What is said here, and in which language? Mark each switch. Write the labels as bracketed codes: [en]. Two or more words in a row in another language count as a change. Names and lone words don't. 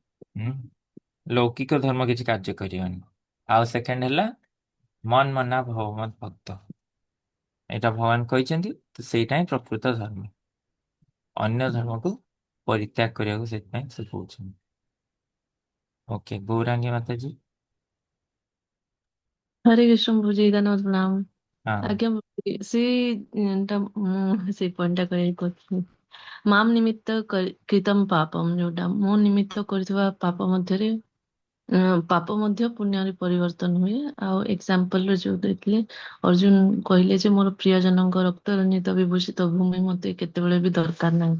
[or] ହୁଁ? ଲୌକିକ ଧର୍ମ କିଛି କାର୍ଯ୍ୟ କରିବନି। ଆଉ ସେକେଣ୍ଡ ହେଲା [sa] ମନ ମନା ଭଗବତ ଭକ୍ତ, [or] ଏଇଟା ଭଗବାନ କହିଛନ୍ତି, ତ ସେଇଟା ହିଁ ପ୍ରକୃତ ଧର୍ମ। ଅନ୍ୟ ଧର୍ମକୁ ପରିତ୍ୟାଗ କରିବାକୁ ସେଥିପାଇଁ ସେ କହୁଛନ୍ତି। [hi] ओके गौरांगी माता जी। हरे कृष्ण प्रभु जी धन्यवाद प्रणाम। हाँ। [or] ଆଜ୍ଞା ମୁଁ ସେଇ ପଏଣ୍ଟଟା କହିବାକୁ କହୁଥିଲି। [sa] ମାମ୍ ନିମିତ୍ତ କୃତମ୍ ପାପମ୍, [or] ଯୋଉଟା ମୋ ନିମିତ୍ତ କରିଥିବା ପାପ ମଧ୍ୟରେ ପାପ ମଧ୍ୟ ପୁଣ୍ୟରେ ପରିବର୍ତ୍ତନ ହୁଏ। ଆଉ ଏକ୍ସାମ୍ପଲରେ ଯୋଉ ଦେଇଥିଲେ ଅର୍ଜୁନ କହିଲେ ଯେ ମୋର ପ୍ରିୟଜନଙ୍କ ରକ୍ତ ରଞ୍ଜିତ ବିଭୂଷିତ ଭୂମି ମତେ କେତେବେଳେ ବି ଦରକାର ନାହିଁ।